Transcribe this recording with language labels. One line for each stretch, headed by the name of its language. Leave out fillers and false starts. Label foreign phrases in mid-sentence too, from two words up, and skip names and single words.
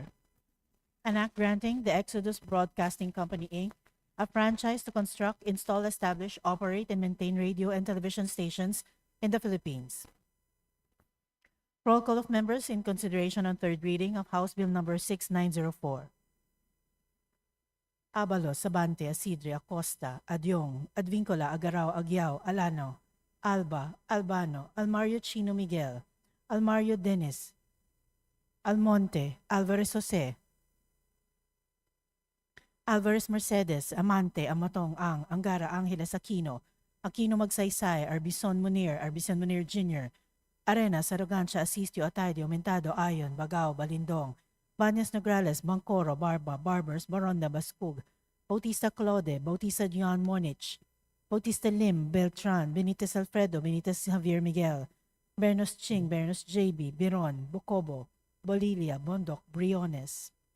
English: An act granting the Exodus Broadcasting Company, Inc. a franchise to construct, install, establish, operate, and maintain radio and television stations in the Philippines. Roll call of members in consideration on third reading of House Bill number 6904. Abalos, Sabante, Asidre, Acosta, Adyong, Advincola, Agaraw, Agyao, Alano, Alba, Albano, Almario Chino Miguel, Almario Dennis, Almonte, Alvarez Jose, Alvarez Mercedes, Amante, Amatong, Angara, Angeles, Aquino, Aquino Magsaysay, Arbison Munir Jr., Arenas, Arrogancia, Asistio, Atayde, Aumentado, Ayon, Bagao, Balindong, Banyas Nograles, Bancoro, Barba, Barbers, Baronda, Baskug, Bautista Claude, Bautista Dion Monich, Bautista Lim, Beltran, Benitez Alfredo, Benitez Javier Miguel, Bernos Ching, Bernos JB, Biron, Bucobo, Bolilia, Bondok, Briones,